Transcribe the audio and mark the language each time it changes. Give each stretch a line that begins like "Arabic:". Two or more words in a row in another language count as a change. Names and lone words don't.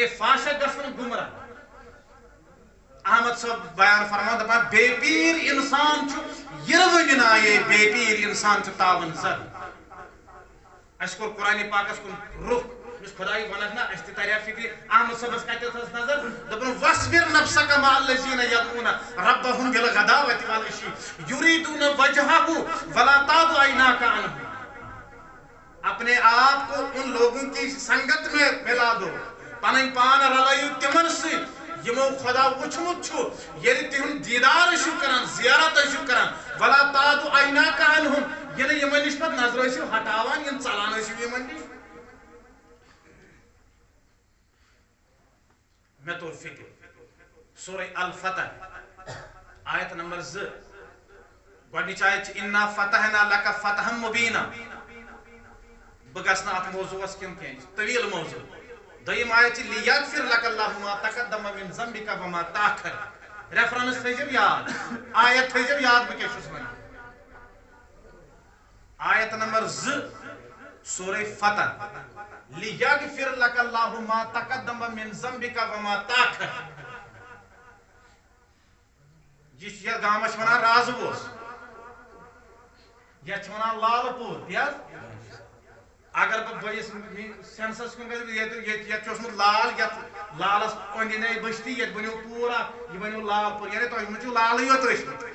Kashmiri: فاسق گژھن گُمراہ احمد صٲب بیان فرمان دپان بے پیٖر اِنسان چھُ یِروٕنۍ نایے بے پیٖر اِنسان چھُ تاوَن زد اَسہِ کوٚر قرآنِ پاکس کُن رُخ تمس خدای ونک نا اس تریا فکر احمد صاحبس کتس نظر دپن
Arabic: وصبر نفسك مع الذين يدعون ربهم بالغداوة والعشي يريدون وجهه ولا تعد عيناك عنهم.
Urdu: اپنے آپ کو ان لوگوں کی سنگت میں ملا دو
Kashmiri: پن پان رلائیو تمن ست یمو خدا وچمت چھو یعنی تہن دیدار شو کران زیارت شو کران
Arabic: ولا تعد عيناك عنهم
Kashmiri: یعنی یمن نش پت نظر ٲسِو ہٹاوان یم ژلان ٲسِو یمن نش.
Urdu: میں تو فکر
Kashmiri: سورہ الفتح آیت نمبر 2 گۄڈنِچ آیت چھِ
Arabic: اِنَّا فَتَحْنَا لَكَ فَتْحًا مُبِينًا.
Kashmiri: بہٕ گژھٕ نہٕ اَتھ موضوٗعَس کُن کینٛہہ طویٖل موضوٗع. دوٚیِم آیت چھِ
Arabic: لِیَغْفِرْ لَكَ اللَّهُ مَا تَقَدَّمَ مِنْ ذَنبِكَ وَمَا تَأَخَّرَ.
Kashmiri: ریفرنس تھٲیزیو یاد آیت تھٲیزیو یاد بہٕ کیٛاہ چھُس وَنان. آیت نمبر 2 سورہ فتح
Arabic: لِیَغْفِرْ لَكَ اللَّهُ مَا تَقَدَّمَ مِنْ ذَنبِكَ وَمَا تَأَخَّرَ.
Kashmiri: یہ چھِ گامس ونان راز بوس یتھ ونان لال پور یاد اگر بہٕ سینسس کُن گژھٕ یتھ چھُ اوسمُت لال یتھ لالس أنٛدۍ أنٛدۍ بستی یتھ بنیو پوٗرا یہِ بنیو لال پور یعنی تۄہہِ منٛز چھُو لالٕے یوت ٲسمٕتۍ.